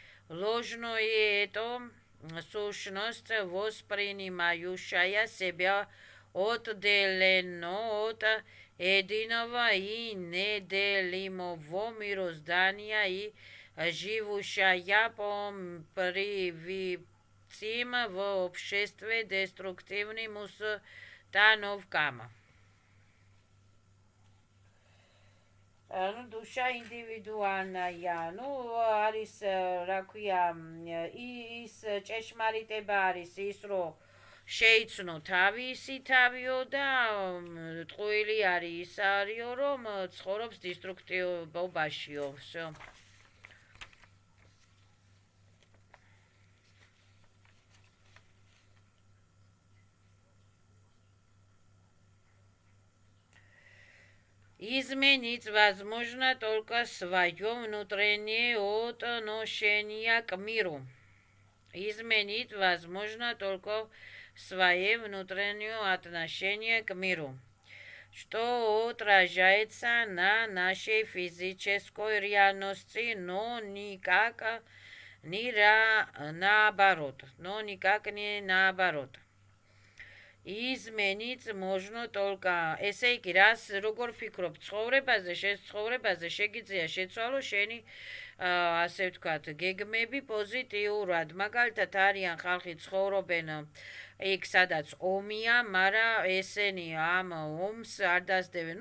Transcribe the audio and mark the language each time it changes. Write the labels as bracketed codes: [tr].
[ru] Ложное – это сущность, воспринимающая себя отделенно от единого и неделимого мироздания и живущая по привычным в обществе деструктивным установкам. Ну, душа индивидуальная, ну, [ka] არის, რა ქვია, ის ჭეშმარიტება არის ის, რომ შეიცნო თავისი თავიო და ტყუილი არის ის არისო, რომ ცხოვრობს დისტრუქტივობაშიო. [ru] всё. Изменить возможно только свое внутреннее отношение к миру. Изменить возможно только свое внутреннее отношение к миру, что отражается на нашей физической реальности, но никак не наоборот. Но никак не наоборот. Изменить можно только [ka] ესე იგი რას როგორ ფიქრობ ცხოვრებაზე, ცხოვრებაზე შეგიძლია შეცვალო შენი ასე ვთქვათ, გეგმები პოზიტიურად. მაგალითად არიან ხალხი ცხოვრობენ იქ სადაც ომია, მაგრამ ესენი ამ ომს არ დასდევენ.